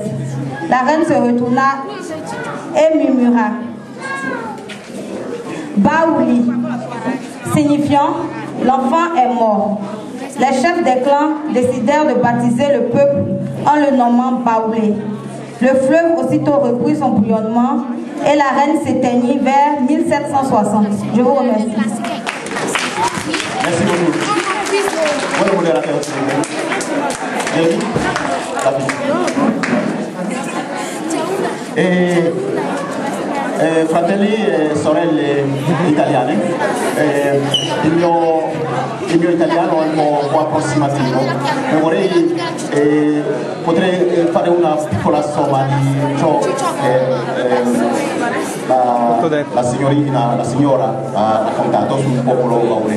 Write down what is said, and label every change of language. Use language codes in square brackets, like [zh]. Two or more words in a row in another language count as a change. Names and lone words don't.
[fr] La reine se retourna et murmura « Baouli », signifiant « l'enfant est mort ». Les chefs des clans décidèrent de baptiser le peuple en le nommant Baoulé. Le fleuve aussitôt reprit son bouillonnement et la reine s'éteignit vers 1760. Je vous remercie. Merci beaucoup. [it] Buon moderato. Fratelli e sorelle italiane, il mio italiano è un po' approssimativo, ma potrei fare una piccola somma di ciò che la signora ha raccontato sul popolo baule.